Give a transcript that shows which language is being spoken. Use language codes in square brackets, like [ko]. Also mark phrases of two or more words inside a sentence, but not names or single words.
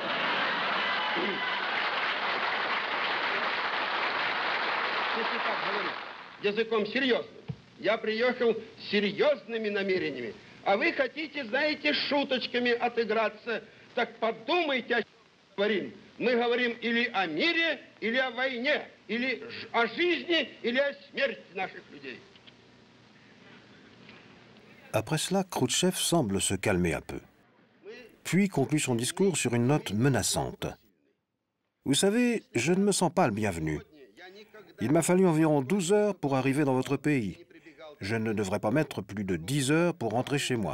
[ru] Если так говорить языком серьезным, я приехал с серьезными намерениями, а вы хотите, знаете, шуточками отыграться. Так подумайте, о чем мы говорим. Мы говорим или о мире, или о войне, или о жизни, или о смерти наших людей. [fr] Après cela, Khrouchtchev semble se calmer un peu. Puis conclut son discours sur une note menaçante. « Vous savez, je ne me sens pas le bienvenu. Il m'a fallu environ 12 heures pour arriver dans votre pays. Je ne devrais pas mettre plus de 10 heures pour rentrer chez moi.